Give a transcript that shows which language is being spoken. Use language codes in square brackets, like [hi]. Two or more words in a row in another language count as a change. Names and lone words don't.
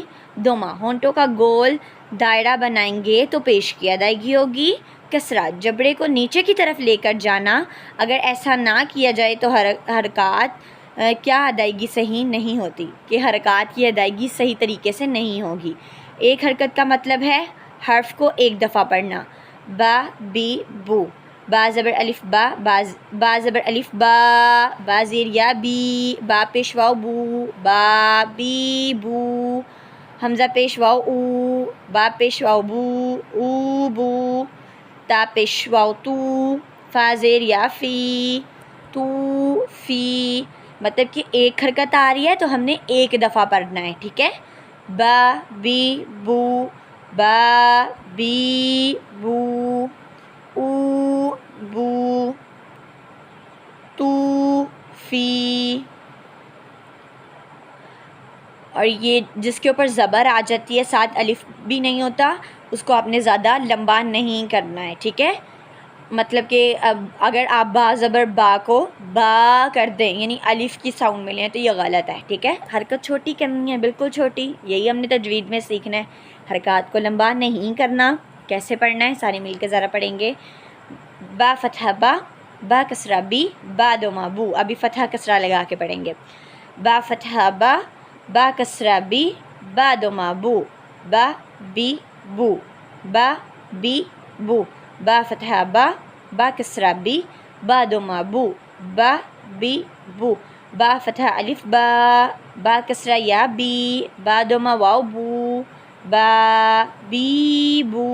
[ur] دوما، ہونٹوں کا گول دائرہ بنائیں گے تو پیش کی ادائیگی ہوگی. کسرہ، جبڑے کو نیچے کی طرف لے کر جانا. اگر ایسا نہ کیا جائے تو حرکات کیا ادائیگی صحیح نہیں ہوتی کہ حرکات کی ادائیگی صحیح طریقے سے نہیں ہوگی. ایک حرکت کا مطلب ہے حرف کو ایک دفعہ پڑھنا. با، بی، بو. با زبر الف با، با زبر الف با، با زیر یا بی، با پیش واو بو، با بی بو. حمزہ پیش واو او، با پیش واو بو، او بو. تا پیش واو تو، فا زیر یا فی، تو فی. مطلب کہ ایک حرکت آ رہی ہے تو ہم نے ایک دفعہ پڑھنا ہے. ٹھیک ہے. با بی بو، با بی بو، او بو، تو فی. اور یہ جس کے اوپر زبر آ جاتی ہے ساتھ الف بھی نہیں ہوتا اس کو آپ نے زیادہ لمبا نہیں کرنا ہے. ٹھیک ہے. مطلب کہ اگر آپ با زبر با کو با کر دیں یعنی الف کی ساؤنڈ میں لیں تو یہ غلط ہے. ٹھیک ہے. حرکت چھوٹی کرنی ہے، بالکل چھوٹی. یہی ہم نے تجوید میں سیکھنا ہے. حرکات کو لمبا نہیں کرنا. کیسے پڑھنا ہے سارے مل کے ذرا پڑھیں گے. با فتحہ با، با کسرہ بی، با دوما بو. ابھی فتحہ کسرہ لگا کے پڑھیں گے. با فتحہ با، با کسرہ بی، با دوما بو، با بی بو، با بی بو. با فتحہ با، با کسرہ بی، با دوما بو، با بی بو. با فتحہ الف با، با کسرہ یا بی، با دوما واو بو، با بی بو.